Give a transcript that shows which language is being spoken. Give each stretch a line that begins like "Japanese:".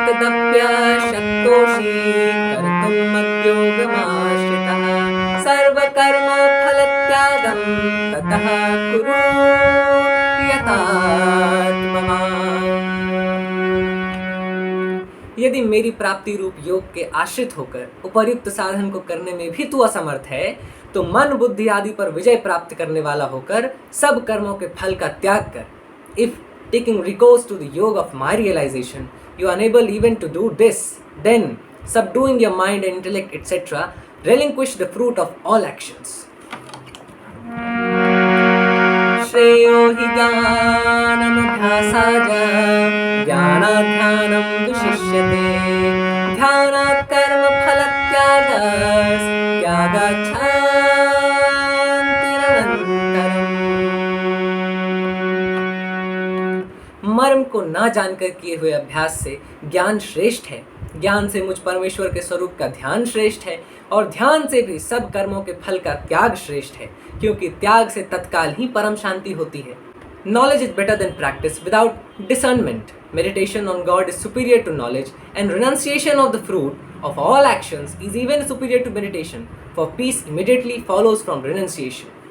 Sanskrit: अथैतदप्यशक्तोषि कर्तुं मद्योगमाश्रितः सर्वकर्मफलत्यागं ततः कुरु यतात्मवान्।
Hindi: यदि मेरी प्राप्ति रूप योग के आश्रित होकर उपर्युक्त साधन को करने में भी तू असमर्थ है तो मन बुद्धि आदि पर विजय प्राप्त करने वाला होकर सब कर्मों के फल का त्याग कर।
English: If taking recourse to the yoga of my realization, you are unable even to do this, then subduing your mind and intellect, etc., relinquish the fruit of all actions.
Sanskrit: श्रेयो हि ज्ञानमभ्यासाय ज्ञानाध्यानं विशिष्यते ध्यानात् कर्मफलत्यागात् त्यागाच्छान्तिरनन्तरम्।
Hindi: मर्म को ना जानकर किए हुए अभ्यास से ज्ञान श्रेष्ठ है, ज्ञान से मुझ परमेश्वर के स्वरूप का ध्यान श्रेष्ठ है और ध्यान से भी सब कर्मों के फल का त्याग श्रेष्ठ है, क्योंकि त्याग से तत्काल ही परम शांति होती है।
English: Knowledge is better than practice without discernment. Meditation on God is superior to knowledge, and renunciation of the fruit of all actions is even superior to meditation, for peace immediately follows from renunciation.